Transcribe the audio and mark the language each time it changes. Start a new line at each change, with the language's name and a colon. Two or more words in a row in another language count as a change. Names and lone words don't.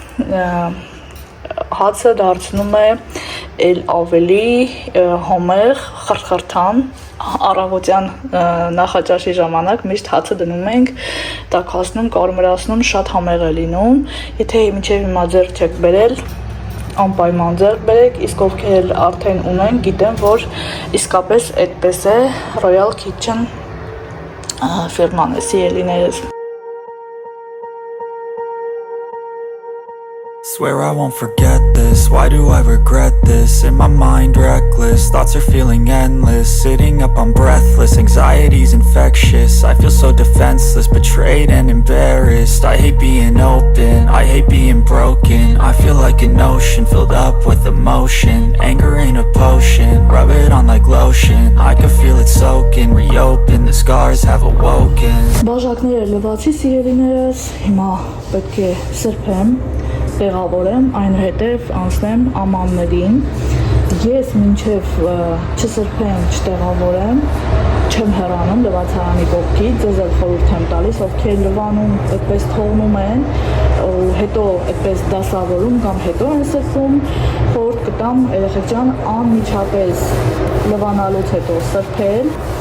Armenian: հացը դարձնում է էլ ավելի հոմեղ, խրխրթան, առավոտյան նախաճաշի ժամանակ միշտ հացը դնում ենք, տաքացնում, կարմրացնում, շատ համեղ է լինում, եթե մինչև հիմա ձեռք չեք բերել, անպայման ձեռք բերեք, իսկ ովքեր արդեն ունեն, գիտեմ, որ իսկապես այդպես է, Royal Kitchen ֆիրման է, սիրելիներս։
English: Swear I won't forget this, why do I regret this? In my mind reckless, thoughts are feeling endless. Sitting up I'm breathless, anxiety's infectious. I feel so defenseless, betrayed and embarrassed. I hate being open, I hate being broken. I feel like an ocean filled up with emotion. Anger ain't a potion, rub it on like lotion. I can feel it soaking, reopen, the scars have awoken.
Armenian: Բաժակները լվացի սիրելիներս, հիմա պետք է սրբեմ, տեղավորեմ, այնուհետև անցնեմ ամաններին, ես մինչև չսրբեմ, չտեղավորեմ, չեմ հեռանում լվացարանի կողքից, ձեզ էլ խորհուրդ եմ տալիս, ովքեր լվանում այդպես թողնում են, հետո այդպես դասավորում կամ հետո են սրբում, խորհուրդ կտամ երեխեք ջան անմիջապես լվանալուց հետո սրբել